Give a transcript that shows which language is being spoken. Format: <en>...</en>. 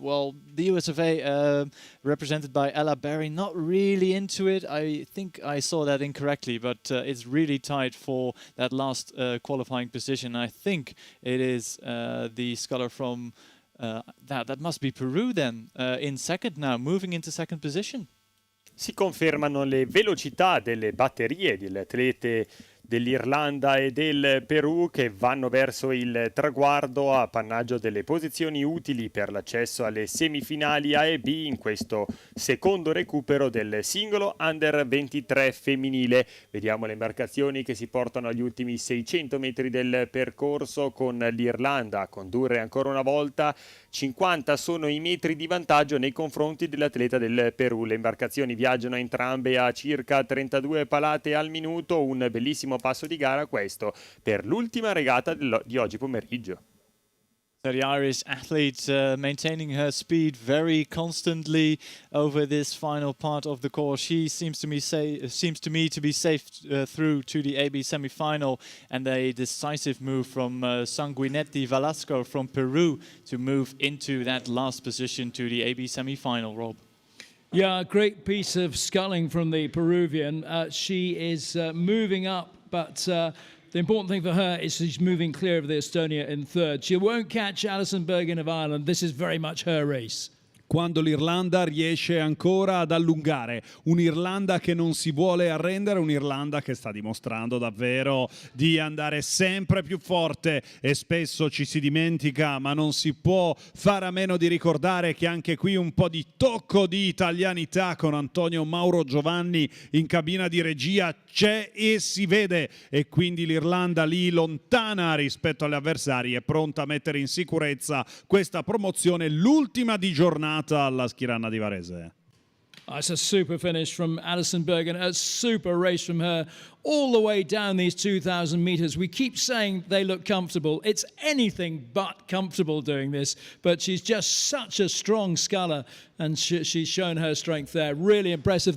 <en>Well, the US of A represented by Ella Berry, not really into it. I think I saw that incorrectly, but it's really tight for that last qualifying position. I think it is the sculler from that must be Peru then, in second now, moving into second position.</en> <it>Si confermano le velocità delle batterie delle atlete dell'Irlanda e del Perù che vanno verso il traguardo a appannaggio delle posizioni utili per l'accesso alle semifinali A e B in questo secondo recupero del singolo Under 23 femminile. Vediamo le imbarcazioni che si portano agli ultimi 600 metri del percorso, con l'Irlanda a condurre ancora una volta. 50 sono i metri di vantaggio nei confronti dell'atleta del Perù. Le imbarcazioni viaggiano entrambe a circa 32 palate al minuto, un bellissimo passo di gara questo per l'ultima regata di oggi pomeriggio.</it> <en>So the Irish athlete maintaining her speed very constantly over this final part of the course. She seems to me to be safe through to the AB semi-final, and a decisive move from Sanguinetti Velasco from Peru to move into that last position to the AB semi-final, Rob. Yeah, great piece of sculling from the Peruvian. She is moving up, but the important thing for her is she's moving clear of the Estonia in third. She won't catch Alison Bergen of Ireland. This is very much her race.</en> <it>Quando l'Irlanda riesce ancora ad allungare, un'Irlanda che non si vuole arrendere, un'Irlanda che sta dimostrando davvero di andare sempre più forte, e spesso ci si dimentica, ma non si può fare a meno di ricordare che anche qui un po' di tocco di italianità con Antonio Mauro Giovanni in cabina di regia c'è e si vede, e quindi l'Irlanda lì lontana rispetto alle avversarie è pronta a mettere in sicurezza questa promozione, l'ultima di giornata alla Schirana di Varese.</it> <en>It's a super finish from Alison Bergen, a super race from her all the way down these 2,000 meters. We keep saying they look comfortable. It's anything but comfortable doing this, but she's just such a strong sculler, and she's shown her strength there. Really impressive.</en>